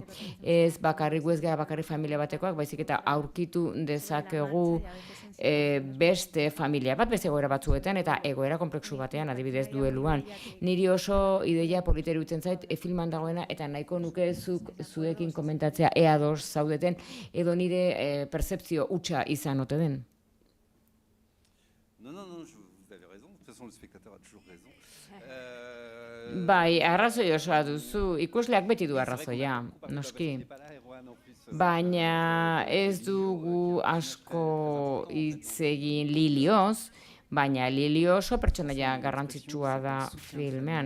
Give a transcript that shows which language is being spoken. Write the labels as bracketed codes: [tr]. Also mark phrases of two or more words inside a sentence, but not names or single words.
[eu] Ez bakarrik gu ez gara bakarrik familia batekoak, baizik eta aurkitu dezakegu beste familia bat, beste egoera batzuetan, eta egoera komplexu batean, adibidez dueluan. Niri oso ideia polita iruditzen zait filman dagoena, eta nahiko nuke zuekin komentatzea ea ados zaudeten, edo nire pertzepzio hutsa izan ote den. [fr] Non, vous avez raison. De toute façon, le spectateur a toujours raison. [eu] Bai, arrazoi osoa duzu, ikusleak beti du arrazoia, noski. Baina ez dugu asko hitz egin Lilioz, baina Lilio oso pertsonaia garrantzitsua da filmean.